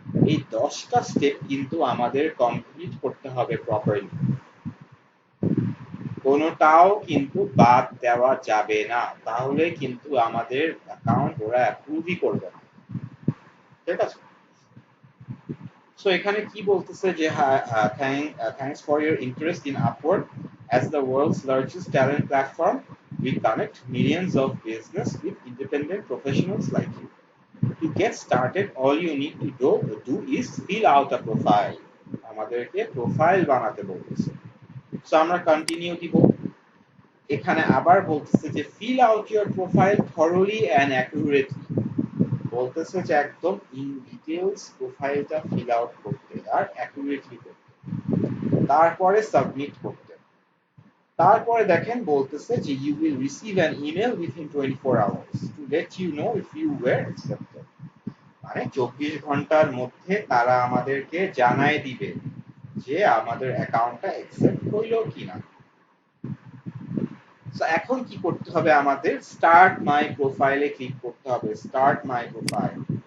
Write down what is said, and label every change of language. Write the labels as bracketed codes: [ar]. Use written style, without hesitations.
[bn] এই 10টা স্টেপ কিন্তু আমাদের কমপ্লিট করতে হবে প্রপারলি, কোনোটাও কিন্তু বাদ দেওয়া যাবে না, তাহলে কিন্তু আমাদের অ্যাকাউন্ট ওরা অ্যাপ্রুভই করবে না। ঠিক আছে? সো এখানে কি বলতেছে যে [en] Thanks for your interest in Upwork as the world's largest talent platform. We connect millions of business with independent professionals like you. To get started, all you need to do is fill out a profile. [bn] আমাদেরকে profile বানাতে বলতেছে। So আমরা continue দিব। এখানে আবার বলতেছে যে [en] fill out your profile thoroughly and accurately. [bn] বলতেছে যে একদম ইন ডিটেইলস প্রোফাইলটা ফিল আউট করতে আর অ্যাকুরেটলি করতে, তারপরে সাবমিট করতে। তারপরে দেখেন বলতেছে যে [en] you will receive an email within 24 hours to let you know if you were accepted. [bn] মানে 24 ঘন্টার মধ্যে তারা আমাদেরকে জানায় দিবে যে আমাদের অ্যাকাউন্টটা অ্যাকসেপ্ট হইলো কিনা। সো এখন কি করতে হবে, আমাদের স্টার্ট মাই প্রোফাইলে ক্লিক করতে হবে, স্টার্ট মাই প্রোফাইল।